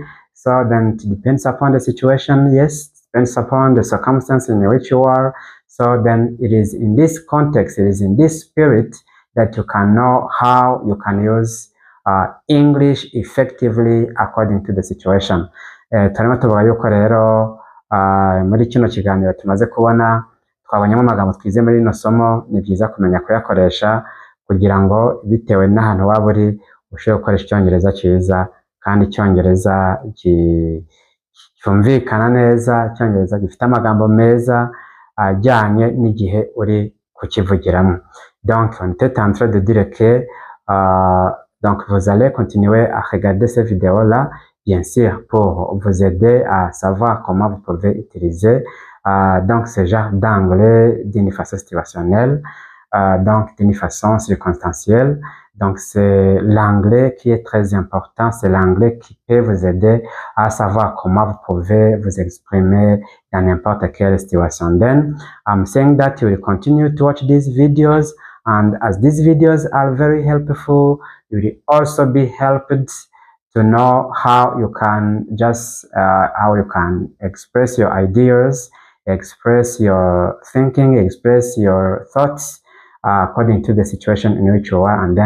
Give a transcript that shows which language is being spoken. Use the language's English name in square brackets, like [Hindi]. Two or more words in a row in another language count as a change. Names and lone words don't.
[English] So then it depends upon the situation, yes, depends upon the circumstance in which you are. So then it is in this context, it is in this spirit that you can know how you can use English effectively according to the situation. [Kinyarwanda] Turimo tuvuga yuko rero muri kino kiganiro tumaze kubona twabonyemo amagambo twize muri ino somo, ni byiza kumenya kuyakoresha kugira ngo bitewe n'ahantu waba uri ushobore gukoresha Icyongereza cyiza kandi Icyongereza cyumvikana neza, Icyongereza gifite amagambo meza ajyanye n'igihe uri kukivugiramo. [French] Donc, on était en train de dire que donc vous allez continuer à regarder ces vidéos-là, bien sûr, pour vous aider à savoir comment vous pouvez utiliser donc ce genre d'anglais d'une façon situationnelle. donc d'une façon circonstancielle. Donc, c'est l'anglais qui est très important. C'est l'anglais qui peut vous aider à savoir comment vous pouvez vous exprimer dans n'importe quelle situation. [English] Then, I'm saying that you will continue to watch these videos, and as these videos are very helpful, you will also be helped to know how you can express your ideas, express your thinking, express your thoughts according to the situation in which you are.